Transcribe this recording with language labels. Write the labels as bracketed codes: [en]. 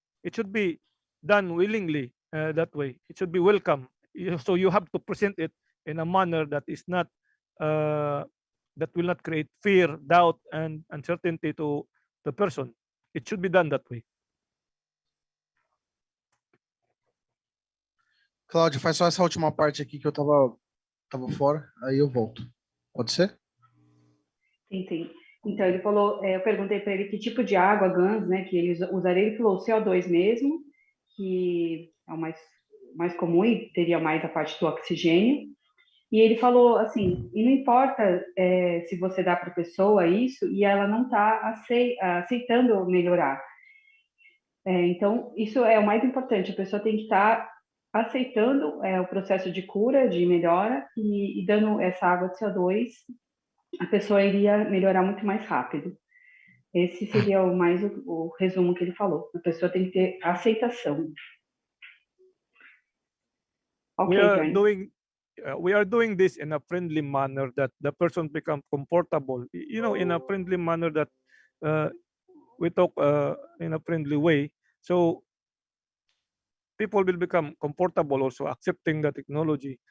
[en] It should be done willingly that way. It should be welcome. So you have to present it in a manner that is not that will not create fear, doubt, and uncertainty to the person. It should be done that way. [pt] Cláudio, faz só essa última parte aqui que eu tava fora, aí eu volto. Pode ser? Entendi. Então, ele falou, eu perguntei para ele que tipo de água, GANs, né, que ele usaria. Ele falou CO2 mesmo, que é o mais comum e teria mais a parte do oxigênio. E ele falou assim, e não importa se você dá para a pessoa isso e ela não está aceitando melhorar. Então, isso é o mais importante, a pessoa tem que estar aceitando o processo de cura, de melhora, e dando essa água de CO2, a pessoa iria melhorar muito mais rápido. Esse seria o resumo que ele falou. A pessoa tem que ter aceitação. [en] Okay, we are doing this in a friendly manner that the person become comfortable, you know, in a friendly manner that we talk in a friendly way. So people will become comfortable also accepting the technology.